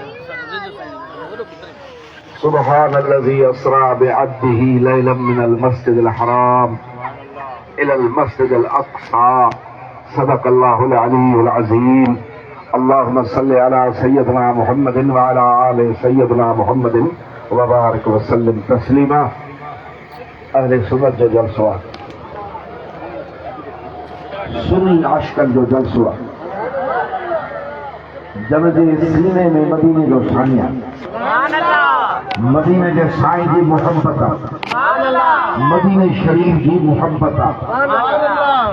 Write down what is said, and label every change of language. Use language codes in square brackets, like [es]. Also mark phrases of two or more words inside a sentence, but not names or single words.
[ar] سبحان الذي أسرى بعبده ليلا من المسجد الحرام إلى المسجد الأقصى. صدق الله العلي العظيم. اللهم صل على سيدنا محمد وعلى آل سيدنا محمد وبارك وسلم تسليما. [sd] अहले सुन्नत जो जलसो आहे, सुन्नी आशिकनि जो जलसो आहे, जन जे सीने में मदीने जो साईं आहे, मदीने जे साईं जी मुहब्बत आहे, मदीने शरीफ जी मुहब्बत आहे।